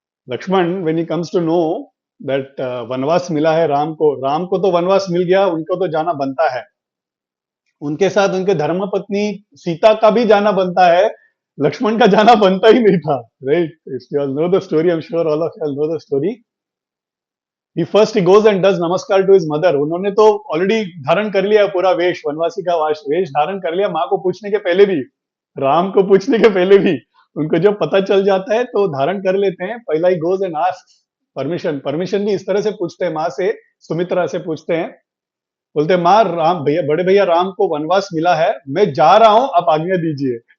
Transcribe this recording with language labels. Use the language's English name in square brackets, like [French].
[Hindi] Lakshman, [English] when he comes to know that [Hindi] वनवास मिला है राम को तो वनवास मिल गया, उनको तो जाना बनता है, उनके साथ उनके धर्मपत्नी सीता का भी जाना बनता है, लक्ष्मण का जाना बनता ही नहीं था, right? [English] You all know the story, I am sure all of you all know the story. he goes and does namaskar to his mother। [Hindi] उन्होंने तो ऑलरेडी धारण कर लिया पूरा वेश, वनवासी का वेश धारण कर लिया, माँ को पूछने के पहले भी, राम को पूछने के पहले भी। उनको जब पता चल जाता है तो धारण कर लेते हैं। पहला he [English] goes and ask permission [Hindi] भी इस तरह से पूछते हैं माँ से, सुमित्रा से पूछते हैं, बोलते हैं माँ, राम भैया, बड़े भैया राम को वनवास मिला है, मैं जा रहा हूं, आप आज्ञा दीजिए।